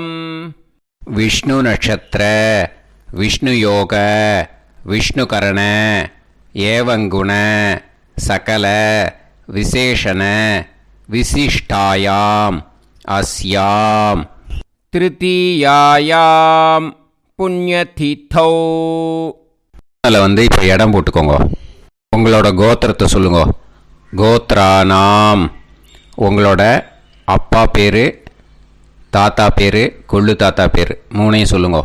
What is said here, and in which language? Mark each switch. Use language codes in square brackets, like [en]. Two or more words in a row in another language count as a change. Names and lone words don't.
[sa] विष्णु नक्षत्र विष्णु योग विष्णुकरण एवं गुण सकल विशेषण विशिष्टायाम् अस्याम् तृतीयायां புண்ணியதிதௌ. [ta] அதில் இப்போ இடம் போட்டுக்கோங்க. உங்களோட கோத்திரத்தை சொல்லுங்க. கோத்ரானாம். உங்களோட அப்பா பேர், தாத்தா பேர், கொள்ளு தாத்தா பேர் 3ஐயும் சொல்லுங்க.